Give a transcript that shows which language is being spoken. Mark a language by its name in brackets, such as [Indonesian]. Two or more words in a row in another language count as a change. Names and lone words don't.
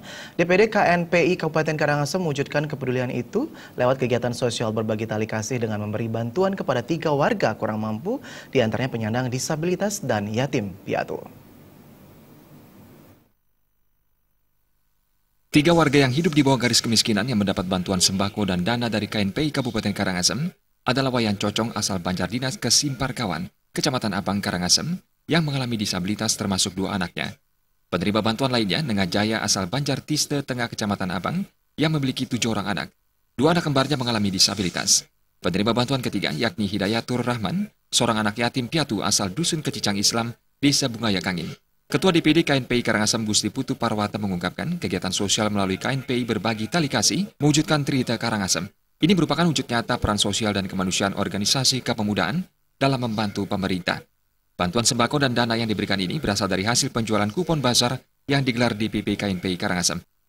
[Indonesian] DPD KNPI Kabupaten Karangasem mewujudkan kepedulian itu lewat kegiatan sosial berbagi tali kasih dengan memberi bantuan kepada 3 warga kurang mampu, diantaranya penyandang disabilitas dan yatim piatu. 3 warga yang hidup di bawah garis kemiskinan yang mendapat bantuan sembako dan dana dari KNPI Kabupaten Karangasem adalah Wayan Cocong asal Banjardinas ke Simparkawan, Kecamatan Abang Karangasem, yang mengalami disabilitas termasuk 2 anaknya. Penerima bantuan lainnya Nengah Jaya asal Banjar Tiste Tengah Kecamatan Abang yang memiliki 7 orang anak. 2 anak kembarnya mengalami disabilitas. Penerima bantuan ketiga yakni Hidayatur Rahman, seorang anak yatim piatu asal Dusun Kecicang Islam, Desa Bungaya Kangin. Ketua DPD KNPI Karangasem Gusti Putu Parwata mengungkapkan kegiatan sosial melalui KNPI berbagi tali kasih mewujudkan Trihita Karangasem. Ini merupakan wujud nyata peran sosial dan kemanusiaan organisasi kepemudaan dalam membantu pemerintah. Bantuan sembako dan dana yang diberikan ini berasal dari hasil penjualan kupon bazar yang digelar di DPP KNPI Karangasem.